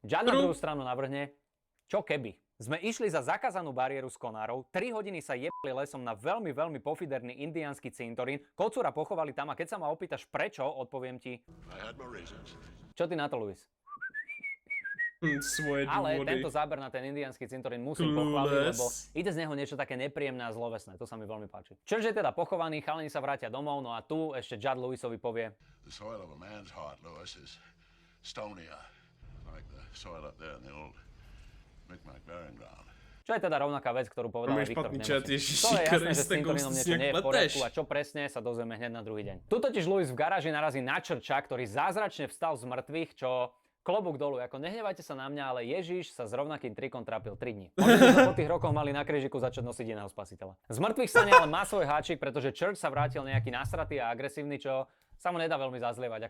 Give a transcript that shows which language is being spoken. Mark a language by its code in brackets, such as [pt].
[sk] Judd na druhú stranu navrhne, čo keby? Sme išli za zakázanú bariéru s konárov, 3 hodiny sa jebali lesom na veľmi, veľmi pofiderný indiánsky cintorín, kocúra pochovali tam a keď sa ma opýtaš prečo, odpoviem ti... Čo ty na to, Louis? Svoje Ale dôvody. tento záber na ten indiánsky cintorín musím pochváliť, lebo ide z neho niečo také nepríjemné a zlovesné. To sa mi veľmi páči. Church je teda pochovaný, chalani sa vrátia domov, no a tu ešte Judd Louisovi povie: [en] The soil of a man's heart, Louis, is stonier, like the soil up there in the old Micmac burying ground. [sk] Čo je teda rovnaká vec, ktorú povedal aj Viktor v nemocnici. To je Ježiši jasné, že s Kriste, cintorínom niečo nie je v poriadku a čo presne sa dozvieme hneď na druhý deň. Tu totiž Louis v garáži narazí na Churcha, ktorý zázračne vstal z mŕtvych, čo klobúk dolu, ako nehnevajte sa na mňa, ale Ježiš sa s rovnakým trikom trápil 3 dní. Možno by sa po tých rokoch mali na krížiku začať nosiť iného spasiteľa. Z mŕtvych stane ale má svoj háčik, pretože Church sa vrátil nejaký nasratý a agresívny, čo sa mu nedá veľmi zazlievať.